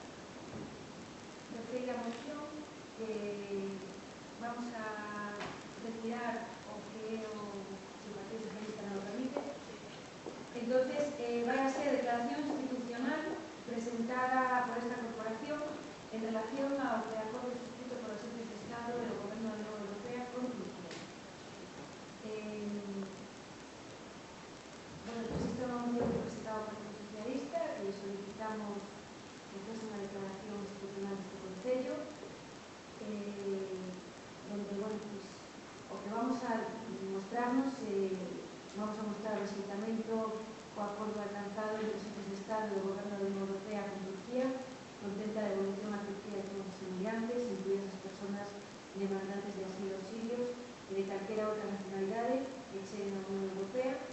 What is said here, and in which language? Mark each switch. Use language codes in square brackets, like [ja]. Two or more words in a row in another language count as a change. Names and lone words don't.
[gl] Terceira moción, vamos a retirar o que o Partido Socialista non lo permite. [es] Entonces, [gl] vai a ser [es] declaración institucional presentada por esta corporación en relación ao preacordo suscrito por los jefes de Estado del Gobierno de la Unión Europea con Turquía. Bueno, existe una moción presentada por el Partido Socialista y solicitamos que fuese una declaración institucional de este Concello, [gl] donde, bueno, pues, o que vamos a mostrarnos, vamos a mostrar o rexeitamento co acordo alcanzado entre os jefes de Estado do Goberno da Unión Europea con Turquía, contempla a devolución a Turquía de todos os inmigrantes, incluídas as personas demandantes de asilo ou sirios e de calquera outra nacionalidade que cheguen á Unión Europea.